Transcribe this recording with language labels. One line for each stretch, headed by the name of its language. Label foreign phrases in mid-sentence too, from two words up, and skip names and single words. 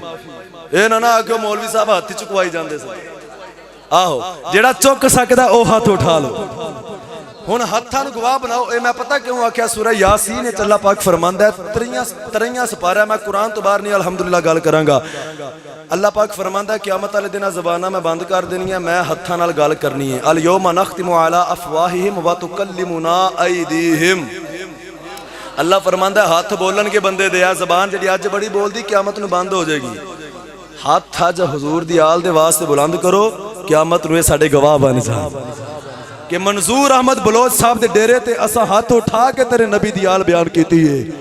Punjabi: یہ نہ آکھو مولوی صاحب ہتھ چکوائی جاتے سن، آہو جیہڑا چک سکدا او ہتھ اٹھا لو. ہن ہتھاں نوں گواہ بناؤ۔ یہ میں پتہ کیوں آکھیا، سورہ یٰسین نے اللہ پاک فرماندا ہے، تئیواں سپارہ، میں قرآن تو باہر نہیں الحمدللہ گل کراں گا. اللہ پاک فرماندا ہے قیامت والے دن زباناں میں بند کر دینی ہے، میں ہتھاں نال گل کرنی ہے.
Arabic: اليوم نختم على أفواههم وتكلمنا أيديهم.
Punjabi: اللہ فرماندا ہے ہتھ بولن کے بندے دے، زبان جی اج بڑی بولتی قیامت نوں بند ہو جائے گی. ہتھ اج حضور دی آل دے واسطے بلند کرو، قیامت نوں ساڈے گواہ بن جان کہ منظور احمد بلوچ صاحب دے ڈیرے تے اساں ہتھ اٹھا کے تیرے نبی دی آل بیان کیتی ہے.